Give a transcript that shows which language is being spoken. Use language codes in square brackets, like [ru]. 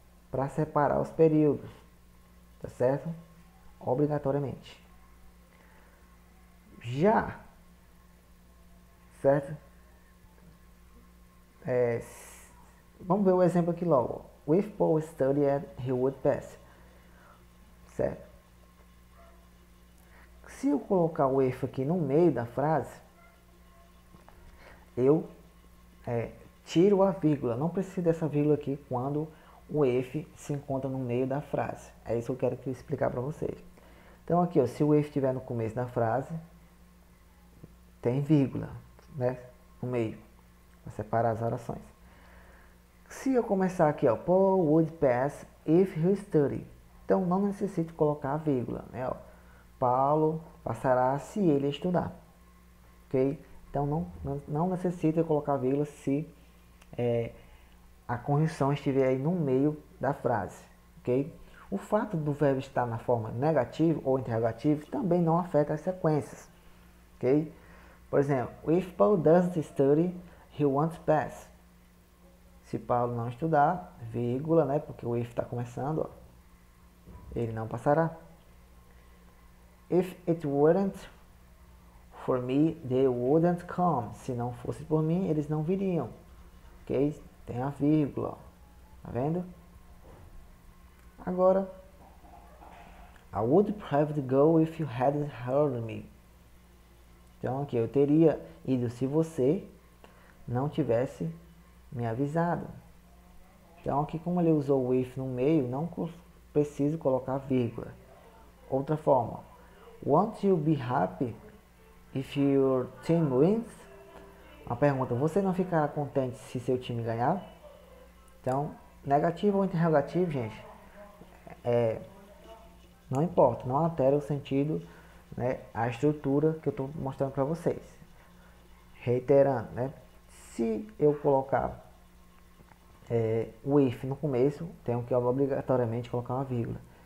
[pt] Para separar os períodos, tá certo? Obrigatoriamente. Já, certo? vamos ver o exemplo aqui logo. [en] If Paul studied, he would pass. [pt] Certo? Se eu colocar o if aqui no meio da frase, eu tiro a vírgula. Não preciso dessa vírgula aqui quando o if se encontra no meio da frase. É isso que eu quero explicar para vocês. Então aqui, ó, se o if estiver no começo da frase, tem vírgula, né, no meio, para separar as orações. Se eu começar aqui, ó, [en] Paul would pass if he studied. [pt] Então não necessito colocar a vírgula, né, ó. Paulo passará se ele estudar. Ok? Então não necessita colocar vírgula se a conjunção estiver aí no meio da frase. Ok? O fato do verbo estar na forma negativa ou interrogativa também não afeta as sequências. Ok? Por exemplo, [en] if Paul doesn't study, he won't pass. [pt] Se Paulo não estudar, vírgula, né? Porque o if está começando, ó, ele não passará. [en] If it weren't for me, they wouldn't come. [pt] Se não fosse por mim, eles não viriam. Ok? Tem a vírgula, ó. Tá vendo? Agora, [en] I would have to go if you hadn't heard me. [pt] Então aqui, eu teria ido se você não tivesse me avisado. Então aqui, como ele usou o if no meio, não preciso colocar vírgula. Outra forma, [en] won't you be happy if your team wins? [pt] Uma pergunta, você não ficará contente se seu time ganhar? Então, negativo ou interrogativo, gente, não importa, não altera o sentido, né, a estrutura que eu estou mostrando para vocês. Reiterando, né, se eu colocar o if no começo, tenho que obrigatoriamente colocar uma vírgula.